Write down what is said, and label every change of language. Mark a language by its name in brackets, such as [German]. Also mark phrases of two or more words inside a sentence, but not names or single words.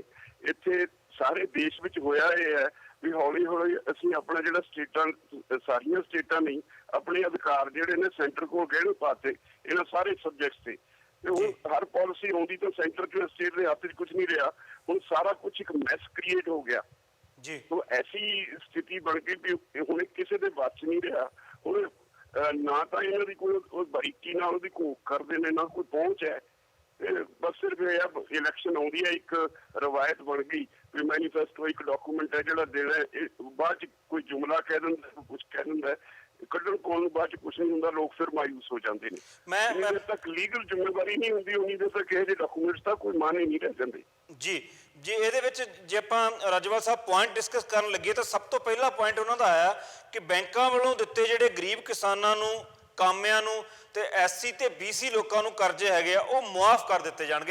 [Punjabi] ਇੱਥੇ ਸਾਰੇ ਦੇਸ਼ ਵਿੱਚ ਹੋਇਆ ਇਹ ਹੈ ਵੀ ਹੌਲੀ ਹੌਲੀ ਅਸੀਂ ਆਪਣਾ ਜਿਹੜਾ ਸਟੇਟਾਂ, ਸਾਰੀਆਂ ਸਟੇਟਾਂ ਨਹੀਂ, ਆਪਣੇ ਅਧਿਕਾਰ ਜਿਹੜੇ ਨੇ ਸੈਂਟਰ ਕੋਲ ਗਹਿਣੇ ਪਾਤੇ ਇਹਨਾਂ ਸਾਰੇ ਸਬਜੈਕਟਸ ਤੇ ਹੁਣ ਹਰ ਪਾਲਿਸੀ ਆਉਂਦੀ ਤਾਂ ਸੈਂਟਰ ਤੇ ਸਟੇਟ ਦੇ ਹੱਥ 'ਚ ਕੁਝ ਨਹੀਂ ਰਿਹਾ। ਹੁਣ ਸਾਰਾ ਕੁਝ ਇੱਕ [English] mess create [Punjabi] ਹੋ ਗਿਆ ਜੀ। ਤੋ ਐਸੀ ਸਥਿਤੀ ਬਣ ਗਈ ਭੀ ਹੁਣ ਕਿਸੀ ਦੇ ਬਸ ਨਹੀਂ ਰਹਾ। ਹੁਣ ਨਾ ਤੋ ਇਨ੍ਹਾਂ ਦੀ ਕੋਈ ਬਾਰੀਕੀ ਨਾਲ ਉਹਦੀ ਘੋਖ ਕਰਦੇ ਨੇ, ਨਾ ਕੋਈ ਪਹੁੰਚ ਹੈ। ਬਸ ਸਿਰਫ਼ ਇਲੈਕਸ਼ਨ ਆਉਂਦੀ ਹੈ, ਇਕ ਰਵਾਇਤ ਬਣ ਗਈ ਭੀ ਮੈਨੀਫੈਸਟੋ ਇਕ ਡਾਕੂਮੈਂਟ ਹੈ ਜਿਹੜਾ ਦੇਣਾ ਹੈ, ਬਾਅਦ ਚ ਕੋਈ ਜੁਮਲਾ ਕਹਿ ਦਿੰਦਾ, ਕੁਝ ਕਹਿ ਦਿੰਦਾ, कुछ कह दिंदा, ਕੱਢਣ ਕੋਲ ਨੂੰ ਬਾਅਦ ਚ ਕੁਛ ਨਹੀਂ ਹੁੰਦਾ। ਲੋਕ ਫਿਰ ਮਾਯੂਸ ਹੋ ਜਾਂਦੇ ਨੇ। ਮੈਂ ਤੱਕ ਲੀਗਲ ਜ਼ਿੰਮੇਵਾਰੀ ਨਹੀਂ ਹੁੰਦੀ ਉਨੀ ਦੇਰ ਤੱਕ ਇਹ ਜਿਹੇ ਡਾਕੂਮੈਂਟਸ ਦਾ ਕੋਈ ਮਾਨੇ ਨਹੀਂ ਰਹਿ ਜਾਂਦੇ ਜੀ। ਜੇ ਇਹਦੇ ਵਿੱਚ ਜੇ ਆਪਾਂ ਰਾਜਵਾਲ ਸਾਹਿਬ [English] point discuss [Punjabi] ਕਰਨ ਲੱਗੇ ਤਾਂ ਸਭ ਤੋਂ ਪਹਿਲਾ ਪੁਆਇੰਟ ਉਹਨਾਂ ਦਾ ਆਇਆ ਕਿ ਬੈਂਕਾਂ ਵੱਲੋਂ ਦਿੱਤੇ ਜਿਹੜੇ ਗਰੀਬ ਕਿਸਾਨਾਂ ਨੂੰ, ਕਾਮਿਆਂ ਨੂੰ ਤੇ ਐਸਸੀ ਤੇ ਬੀਸੀ ਲੋਕਾਂ ਨੂੰ ਕਰਜ਼ੇ ਹੈਗੇ ਆ ਉਹ ਮੁਆਫ ਕਰ ਦਿੱਤੇ ਜਾਣਗੇ।